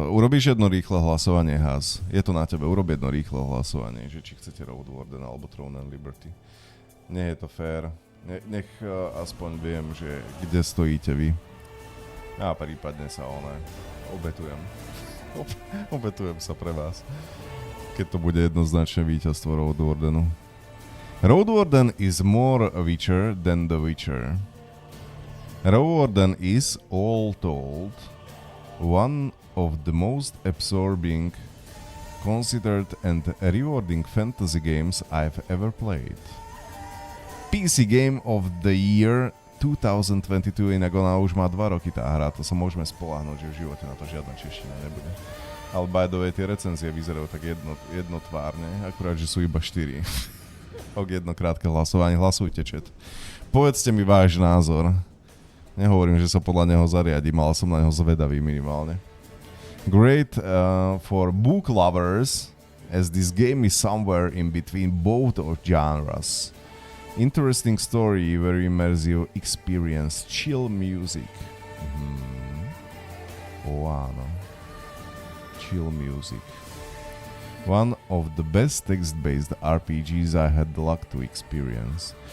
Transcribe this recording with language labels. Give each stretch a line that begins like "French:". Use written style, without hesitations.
Slovak: Urobíš jedno rýchle hlasovanie, Haz. Je to na tebe. Urob jedno rýchle hlasovanie, že či chcete Roadwarden alebo Throne and Liberty. Nie je to fair. Nech aspoň viem, že kde stojíte vy. A prípadne sa obetujem. Obetujem sa pre vás. Keď to bude jednoznačne víťazstvo Roadwardenu.
English: Roadwarden is more Witcher than the Witcher. Roadwarden is, all told, one of the most absorbing, considered and rewarding fantasy games I've ever played. PC Game of the Year 2022,
Slovak: inak ona už má 2 roky tá hra, to sa môžeme spoľahnúť, že v živote na to žiadna čeština nebude. Ale
English: by the way,
Slovak: tie recenzie vyzerajú tak jednotvárne, akurát, že sú iba 4. Ok, jedno krátke hlasovanie, hlasujte, chat. Povedzte mi váš názor. Nehovorím, že sa podľa neho zariadím, ale som na neho zvedavý minimálne.
English: Great for book lovers, as this game is somewhere in between both of genres. Interesting story, very immersive experience, chill music.
Slovak: Áno.
English: Chill music. One of the best text-based RPGs I had the luck to experience.